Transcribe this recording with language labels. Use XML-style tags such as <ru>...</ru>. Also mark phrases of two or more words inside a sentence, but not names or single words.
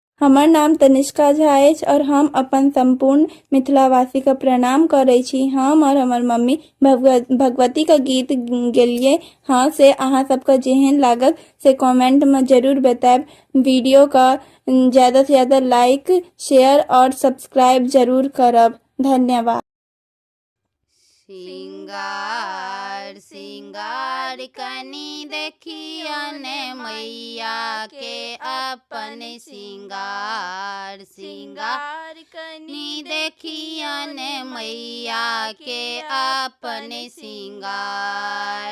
<mai>हमर नाम तनिष्का झा अछि और हम अपन संपूर्ण मिथिलावासी के प्रणाम करै छी। हम और हमर मम्मी भगवती के गीत गेलिए हाँ से अहाँ सबके जेहन लागल से कमेंट में जरूर बताएब। वीडियो का ज्यादा से ज्यादा</mai> <en>like share</en> <mai>और सब्सक्राइब जरूर करब। धन्यवाद। सिंगार सिंगार कनी देखियन मैया के अपन सिंगार सिंगार कनी देखियन मैया के अपन सिंगार।</mai>